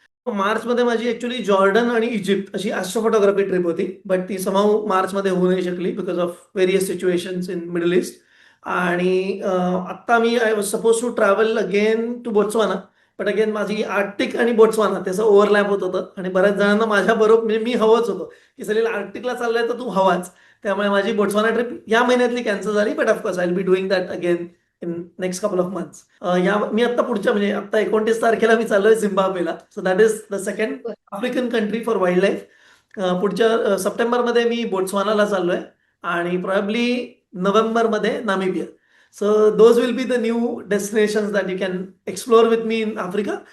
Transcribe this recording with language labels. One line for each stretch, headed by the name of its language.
Marathi: मार्चमध्ये माझी actually Jordan आणि इजिप्त अशी ॲस्ट्रोफोटोग्राफी ट्रिप होती, बट ती समाऊ मार्चमध्ये होऊ नाही शकली
English: Because of various situations in middle east. आणि आत्ता मी I was suppose to travel again to Botswana.
Marathi: But again माझी आर्टिक आणि बोट्सवाना त्याचं ओव्हरलॅप होत होतं आणि बऱ्याच जणांना माझ्या बरोबर म्हणजे मी हवंच होतं की सलील आर्टिकला चाललंय तर तू हवाच. त्यामुळे माझी बोट्सवाना ट्रिप या महिन्यातली कॅन्सल झाली.
English: But of course I will be doing that again in next couple of months.
Marathi: या मी आता पुढच्या म्हणजे आता 29 तारखेला मी चाललोय झिम्बाब्वेला.
English: So that is the second African country for wildlife.
Marathi: पुढच्या सप्टेंबरमध्ये मी बोट्सवानाला चाललोय आणि
English: Probably नोव्हेंबरमध्ये Namibia. So those will be the new destinations that you can explore with me in Africa.